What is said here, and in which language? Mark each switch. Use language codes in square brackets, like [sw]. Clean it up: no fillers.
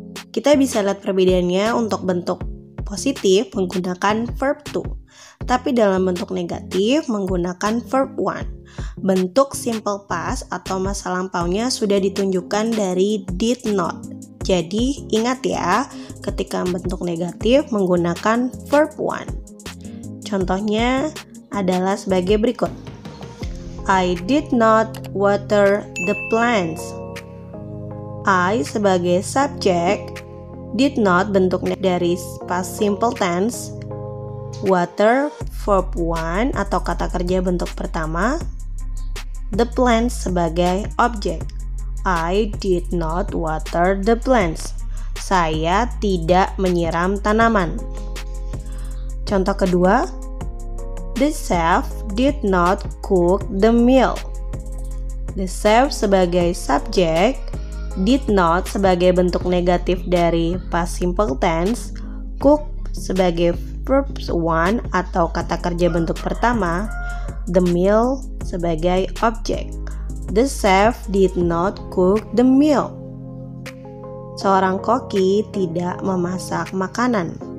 [id] Kita bisa lihat perbedaannya. Untuk bentuk positif menggunakan verb to, tapi dalam bentuk negatif menggunakan verb 1. Bentuk simple past atau masa lampaunya sudah ditunjukkan dari did not. Jadi ingat ya, ketika bentuk negatif menggunakan verb 1. Contohnya adalah sebagai berikut. [en] I did not water the plants. [id] I sebagai subjek, did not bentuknya dari past simple tense, water verb 1 atau kata kerja bentuk pertama, the plants sebagai objek. [en] I did not water the plants. [id] Saya tidak menyiram tanaman. Contoh kedua, [en] the chef did not cook the meal. [id] The chef sebagai subjek, did not sebagai bentuk negatif dari past simple tense, cook sebagai verb 1 atau kata kerja bentuk pertama, the meal sebagai objek. [en] The chef did not cook the meal. [id] Seorang koki tidak memasak makanan.